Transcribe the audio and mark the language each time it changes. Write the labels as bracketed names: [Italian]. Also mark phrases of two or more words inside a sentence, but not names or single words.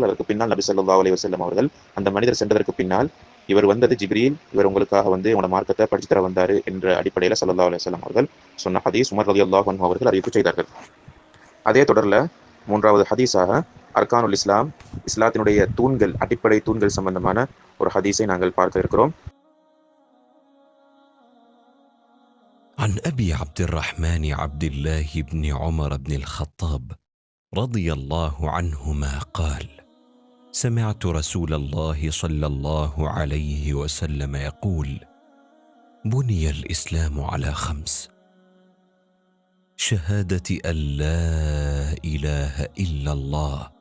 [Tamil] அதற்கு பின்னால் நபி [Arabic] صلى الله عليه وسلم [Tamil] அவர்கள் அந்த மனிதர் சென்றதற்கு பின்னால், இவர் வந்தது ஜிப்ரீல், இவர் உங்களுக்காக உங்களோட மார்க்கத்தை படிச்சு தர வந்தாரு என்ற அடிப்படையில் [Arabic] صلى الله عليه وسلم [Tamil] அவர்கள் சொன்ன ஹதீஸ் உமர் [Arabic] رضي الله عنه [Tamil] அவர்கள் அறிவிப்பு செய்தார்கள். அதே தொடரில் மூன்றாவது ஹதீஸாக [Arabic] أركان الإسلام, [Tamil] இஸ்லாத்தினுடைய தூண்கள், அடிப்படை தூண்கள் சம்பந்தமான ஒரு ஹதீஸை நாங்கள் பார்க்க இருக்கிறோம். [Arabic] عن أبي عبد الرحمن عبد الله بن عمر بن الخطاب رضي الله عنهما قال: سمعت رسول الله صلى الله عليه وسلم يقول: بني الإسلام على 5: شهادة أن لا إله إلا الله